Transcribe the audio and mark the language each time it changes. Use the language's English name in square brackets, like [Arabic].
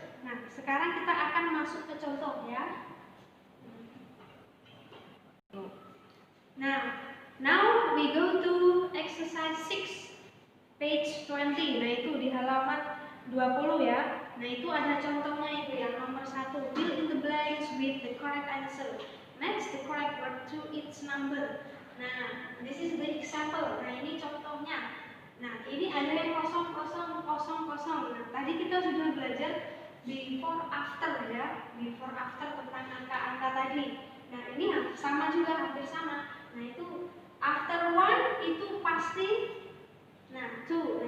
[Indonesian] Nah, sekarang kita akan masuk ke contoh ya. [English] Nah, now we go to exercise 6, page 20. [Indonesian] Nah, itu di halaman 20 ya. Nah, itu ada contohnya itu yang nomor 1. [English] Fill in the blanks with the correct answer. Match the correct word to its number. Nah, this is the example. [Indonesian] Nah, ini contohnya. Nah, ini ada yang kosong, kosong, kosong, kosong. Nah, tadi kita sudah belajar before after ya. Before after tentang angka-angka tadi. Nah, ini sama juga, hampir sama. Nah, itu after 1 itu pasti, nah 2.